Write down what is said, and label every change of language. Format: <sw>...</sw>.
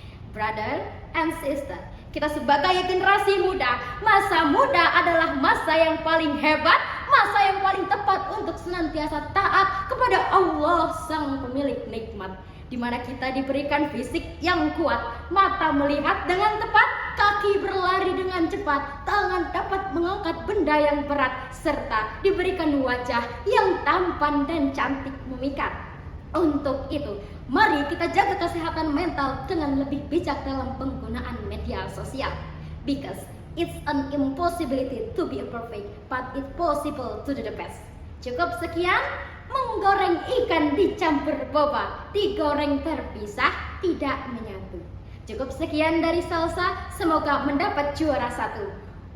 <en>Brother and sister,</en> <id>kita sebagai generasi muda, masa muda adalah masa yang paling hebat, masa yang paling tepat untuk senantiasa taat kepada Allah Sang Pemilik Nikmat, di mana kita diberikan fisik yang kuat, mata melihat dengan tepat, kaki berlari dengan cepat, tangan dapat mengangkat benda yang berat, serta diberikan wajah yang tampan dan cantik memikat. Untuk itu, mari kita jaga kesehatan mental dengan lebih bijak dalam penggunaan media sosial.</id> <en>Because it's an impossibility to be perfect, but it's possible to do the best.</en> <id>Cukup sekian, menggoreng ikan dicampur boba, digoreng terpisah, tidak menyatu. Cukup sekian dari Salsa, semoga mendapat juara 1.</id>